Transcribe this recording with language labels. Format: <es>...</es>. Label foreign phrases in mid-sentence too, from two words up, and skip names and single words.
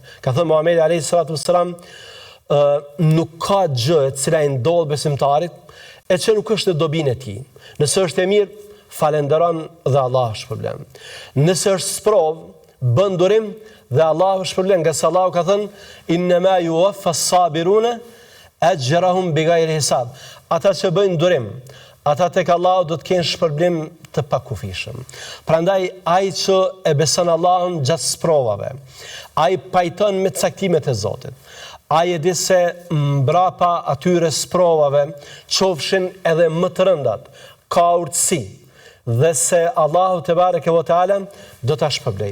<sq>Ka thënë Muhamedi</sq> <ar>عليه الصلاة والسلام,</ar> <sq>nuk ka gjë e cila i ndodh besimtarit e që nuk është në dobinë e tij. Nëse është e mirë, falenderon dhe Allah shpërblen. Nëse është sprovë, bën durim dhe Allah shpërblen. Nga se Allahu ka thënë,</sq> <ar>إنما يوفى الصابرون أجرهم بغير حساب.</ar> <sq>Ata që bëjnë durim, ata tek Allahu do të kenë shpërblim të pakufishëm. Prandaj ai që e beson Allahun gjatë sprovave, ai pajton me caktimet e Zotit. Ai e di se mbrapa atyre sprovave, qofshin edhe më të rëndat, ka urtësi, dhe se Allahu</sq> <ar>تبارك وتعالى</ar> <sq>do ta shpërblej.</sq>